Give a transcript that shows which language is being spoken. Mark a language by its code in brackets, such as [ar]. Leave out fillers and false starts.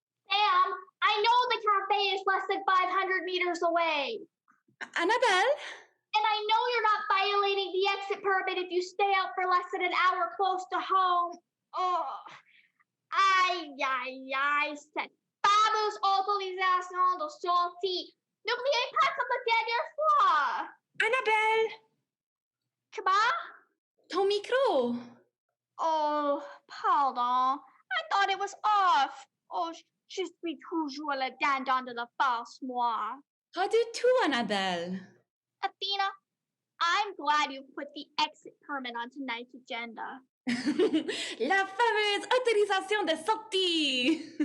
[en] Sam, I know the cafe is less than 500 meters away. Annabelle? And I know you're not violating the exit permit if you stay out for less than an hour close to home. Oh, [fr] Aïe, aïe, aïe, cette fameuse autorisation de sortie. N'oubliez pas comme la dernière fois. Annabelle! Comment? Ton micro. [en] Oh, pardon. I thought it was off. [fr] Oh, je suis toujours le dindon de la farce, moi. Pas du tout, Annabelle. [en] Athena, I'm glad you put the exit permit on tonight's agenda. [fr] La fameuse autorisation de sortie.